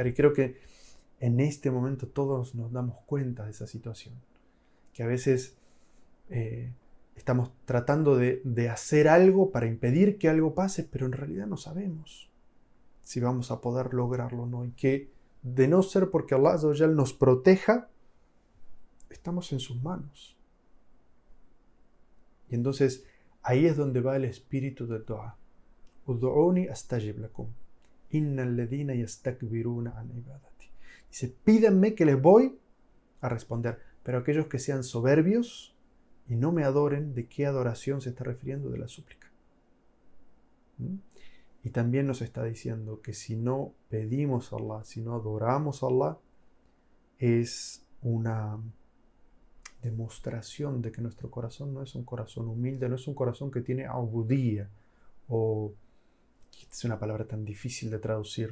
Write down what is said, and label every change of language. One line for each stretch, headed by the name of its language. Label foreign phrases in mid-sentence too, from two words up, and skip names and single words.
Spanish: Y creo que en este momento todos nos damos cuenta de esa situación, que a veces estamos tratando de hacer algo para impedir que algo pase, pero en realidad no sabemos si vamos a poder lograrlo o no, y que de no ser porque Allah
Arabic: عز وجل
Spanish: nos proteja, estamos en sus manos. Y entonces ahí es donde va el espíritu del dua.
Arabic: ادعوني أستجب لكم. إن الذين يستكبرون عن عبادتي.
Spanish: Dice, pídanme que les voy a responder. Pero aquellos que sean soberbios y no me adoren, ¿de qué adoración se está refiriendo? De la súplica. Y también nos está diciendo que si no pedimos a Allah, si no adoramos a Allah, es una demostración de que nuestro corazón no es un corazón humilde, no es un corazón que tiene abudía, o es una palabra tan difícil de traducir.